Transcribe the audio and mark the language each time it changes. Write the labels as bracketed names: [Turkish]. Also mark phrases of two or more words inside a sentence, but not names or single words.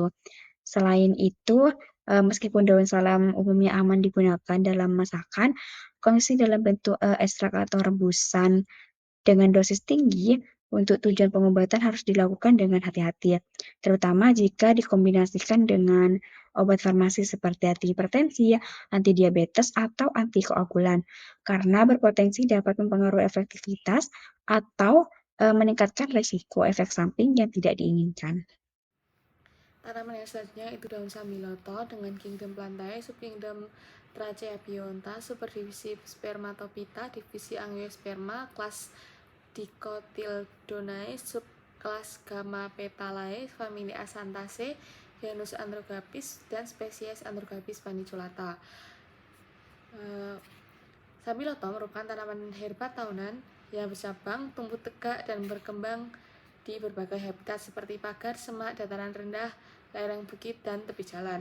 [Indonesian] Selain itu, meskipun daun salam umumnya aman digunakan dalam masakan, konsumsi dalam bentuk ekstrak atau rebusan dengan dosis tinggi untuk tujuan pengobatan harus dilakukan dengan hati-hati, terutama jika dikombinasikan dengan obat farmasi seperti antihipertensi, antidiabetes, atau antikoagulan, karena berpotensi dapat mempengaruhi efektivitas atau meningkatkan risiko efek samping yang tidak diinginkan. Tanaman yang selanjutnya itu daun Sambiloto dengan kingdom Plantae, subkingdom Trachypionta, superdivisi Spermatophyta, divisi Angiosperma, kelas Dicotyledonnae, subkelas Gammapetalae, famili Acanthaceae, genus Androgaphis, dan spesies Androgaphis paniculata. Sambiloto merupakan tanaman herba tahunan yang bercabang, tumbuh tegak, dan berkembang di berbagai habitat seperti pagar, semak, dataran rendah, lereng bukit, dan tepi jalan.